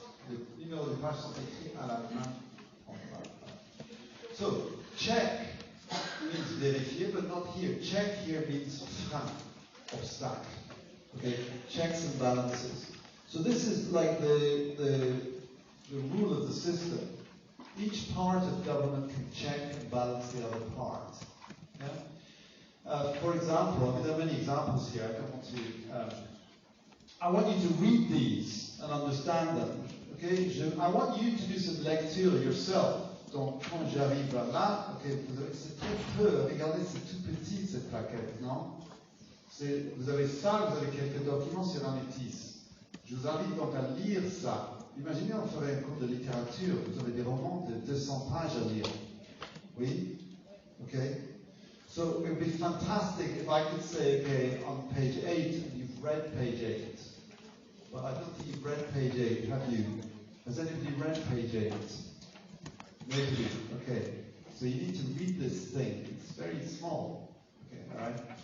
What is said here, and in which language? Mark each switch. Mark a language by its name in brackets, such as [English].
[French] Le numéro de page sont écrits à la main. [English] So, check means vérifier, but not here. Check here means frein, obstacle. Okay, checks and balances. So this is like the rule of the system. Each part of government can check and balance the other part. For example, I mean, there are many examples here. I don't want to. I want you to read these and understand them. Okay, I want you to do some lecture yourself. [French] Donc, quand j'arrive là, okay, c'est très peu. Regardez, c'est tout petit cette plaquette, non? Vous avez ça, vous avez quelques documents sur un métis. Je vous invite donc à lire ça. Imaginez, on ferait un cours de littérature. Vous avez des romans de 200 pages à lire. Oui? Okay? [English] So it would be fantastic if I could say, okay, on page 8, you've read page 8. But I don't think you've read page 8, have you? Has anybody read page 8? Maybe. Okay. So you need to read this thing. It's very small. Okay, all right?